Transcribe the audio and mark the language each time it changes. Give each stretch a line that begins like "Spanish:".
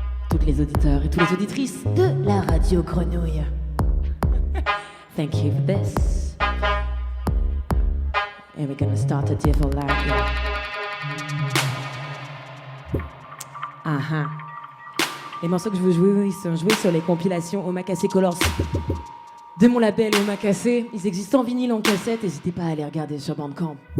French: Toutes les auditeurs et toutes les auditrices de la radio Grenouille.
English: Thank you for this. And we're gonna start a different life.
French: Les morceaux que je veux jouer, ils sont joués sur les compilations Omakase Colors de mon label Omakase. Ils existent en vinyle, en cassette. N'hésitez pas à les regarder sur Bandcamp.